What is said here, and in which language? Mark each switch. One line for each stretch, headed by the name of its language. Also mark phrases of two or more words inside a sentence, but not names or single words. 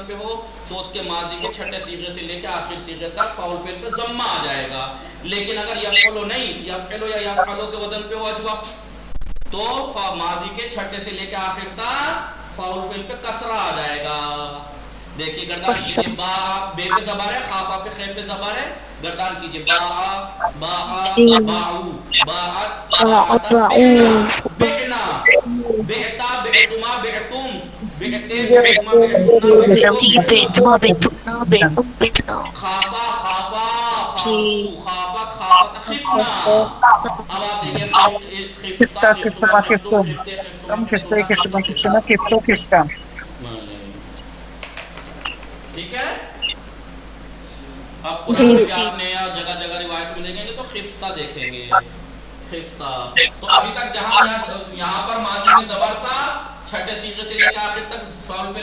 Urdu: پہ ہو تو اس کے ماضی کے چھٹے صیغے سے لے کے آخر صیغے تک فاعل فعل پہ ضمہ آ جائے گا لیکن اگر یفعلو نہیں یفعلو یا یفعلو کے وزن پہ ہو اجوف تو ماضی کے چھٹے سے لے کے آخر تک فاعل فعل پہ کسرہ آ جائے گا دیکھیے گردان کیجئے با بے پہ زبر ہے خافا پہ خے پہ زبر ہے گردان کیجئے
Arabic: باعا باعو باعت بعنا بعتا بعتما بعتم بعتما خافا خافا خافت خافت خفنا
Urdu: اب آپ دیکھیں
Arabic: خفتا
Urdu: ٹھیک ہے اب آپ نے جگہ جگہ روایت میں دیکھیں گے تو خفتہ دیکھیں گے خفتہ تو ابھی تک جہاں یہاں پر ماضی میں زبر تھا چھٹے صیغے سے لے کے آخر تک فاعل فعل